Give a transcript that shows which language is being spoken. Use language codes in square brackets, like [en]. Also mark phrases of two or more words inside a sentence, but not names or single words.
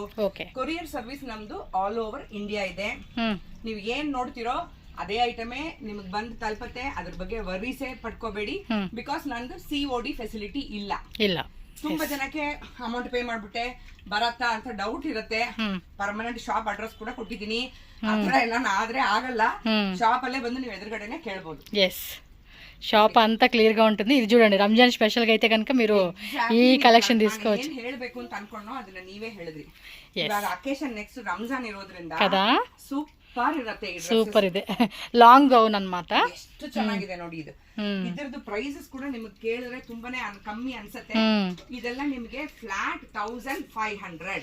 [en] courier service [kn] ನಮ್ದು [en] all over India [kn] ಇದೆ. ನೀವು ಏನ್ ನೋಡ್ತಿರೋ ಅದೇ ಐಟಮೇ ನಿಮಗ್ ಬಂದು ತಲುಪತ್ತೆ, ಅದ್ರ ಬಗ್ಗೆ ವರೀಸೆ ಪಡ್ಕೋಬೇಡಿ. ಬಿಕಾಸ್ ನಂದು COD ಫೆಸಿಲಿಟಿ ಇಲ್ಲ. ತುಂಬಾ ಜನಕ್ಕೆ [en] amount pay [kn] ಮಾಡ್ಬಿಟ್ಟೆ ಬರತ್ತಾ ಅಂತ ಡೌಟ್ ಇರುತ್ತೆ. [en] permanent shop address [kn] ಕೂಡ ಕೊಟ್ಟಿದ್ದೀನಿ. ಆತರ ಎಲ್ಲ ಆದ್ರೆ ಆಗಲ್ಲ, ಶಾಪ್ ಅಲ್ಲೇ ಬಂದು ನೀವು ಎದುರುಗಡೆನೆ ಕೇಳ್ಬೋದು. [te] షాప్ అంతా క్లియర్ గా ఉంటుంది. ఇది చూడండి రంజాన్ స్పెషల్ గా అయితే కనుక మీరు ఈ కలెక్షన్ తీసుకోవచ్చు. [kn] ಹೇಳಬೇಕು ಅಂತ ಅನ್ಕೊಂಡ್ನೋ ಅದನ್ನ ನೀವೇ ಹೇಳಿದ್ರಿ. ಇವಾಗ [en] occasion next [kn] ರಂಜಾನ್ ಇರೋದ್ರಿಂದ కదా ಸೂಪರ್ ಇರುತ್ತೆ. ಸೂಪರ್ ಇದೆ, [en] long gown [kn] ಅನ್ಮಾತ. ಎಷ್ಟು ಚೆನ್ನಾಗಿದೆ ನೋಡಿ ಇದು. ಇದರದ್ದು ಪ್ರೈಸಸ್ ಕೂಡ ನಿಮಗೆ ಕೇಳಿದ್ರೆ ತುಂಬಾನೇ ಕಮ್ಮಿ ಅನ್ಸುತ್ತೆ. ಇದೆಲ್ಲ ನಿಮಗೆ ಫ್ಲಾಟ್ 1500,